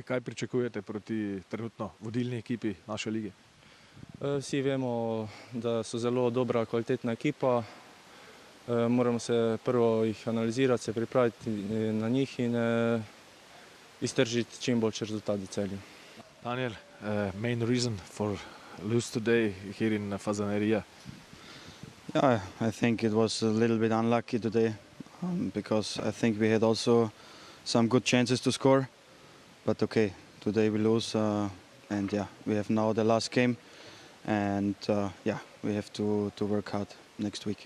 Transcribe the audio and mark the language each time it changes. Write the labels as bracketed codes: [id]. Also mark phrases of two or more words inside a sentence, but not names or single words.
[sl] Kaj pričakujete proti trenutno vodilni ekipi naše lige? Vsi vemo, da so zelo dobra, kvalitetna ekipa. Moramo se prvo jih analizirati, se pripraviti na njih in iztržiti čim boljši rezultat v Celju. [en] Daniel, main reason for lose today here in Fazaneria? Yeah, I think it was a little bit unlucky today because I think we had also some good chances to score. But okay, today we lose and yeah, we have now the last game and yeah, we have to work hard next week.